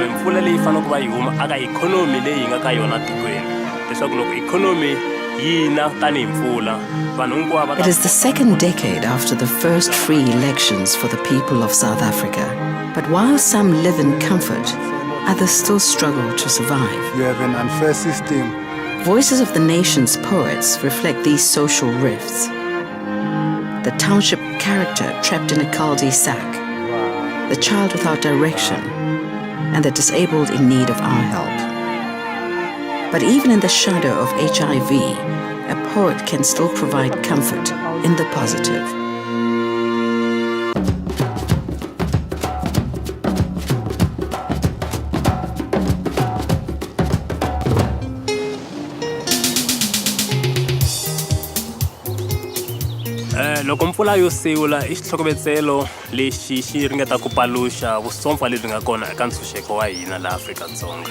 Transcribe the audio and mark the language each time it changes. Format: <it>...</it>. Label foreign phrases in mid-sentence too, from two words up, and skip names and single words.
<ts>mpfula leyi fanele ku va yi huma aka ikhonomi leyi nga ka yona tikweni leswaku loko ikhonomi yi na tanihi mpfula vanhu hinkwavo.</ts> <en>It is the second decade after the first free elections for the people of South Africa. But while some live in comfort, others still struggle to survive. We have an unfair system. Voices of the nation's poets reflect these social rifts. The township character trapped in a cul-de-sac, the child without direction, and the disabled in need of our help. But even in the shadow of HIV, a poet can still provide comfort in the positive.</en> <ts>Loko mpfula yo sewula I xihlokovetselo lexi xi ringeta ku paluxa vusompfa lebyi nga kona eka ntshunxeko wa hina la Afrika-Dzonga.</ts>